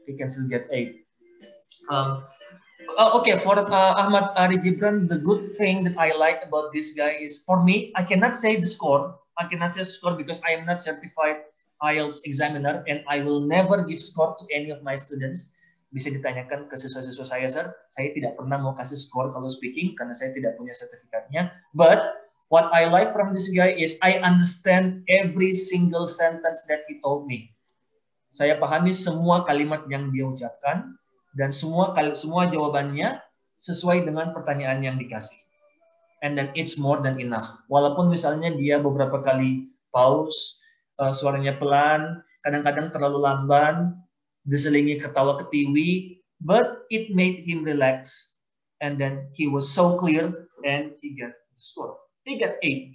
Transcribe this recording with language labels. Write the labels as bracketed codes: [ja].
[en] He can still get 8. Okay, for Ahmad Ari Gibran, the good thing that I like about this guy is, for me, I cannot say the score. I cannot say score because I am not certified IELTS examiner, and I will never give score to any of my students. [id] Bisa ditanyakan ke siswa-siswa saya, sir. Saya tidak pernah mau kasih skor kalau speaking karena saya tidak punya sertifikatnya. [en] But what I like from this guy is I understand every single sentence that he told me. [id] Saya pahami semua kalimat yang dia ucapkan dan semua jawabannya sesuai dengan pertanyaan yang dikasih. [en] And then it's more than enough. [id] Walaupun misalnya dia beberapa kali pause, suaranya pelan, kadang-kadang terlalu lamban, diselingi ketawa ketiwi, [en] but it made him relax. And then he was so clear, and he got the score. He got 8.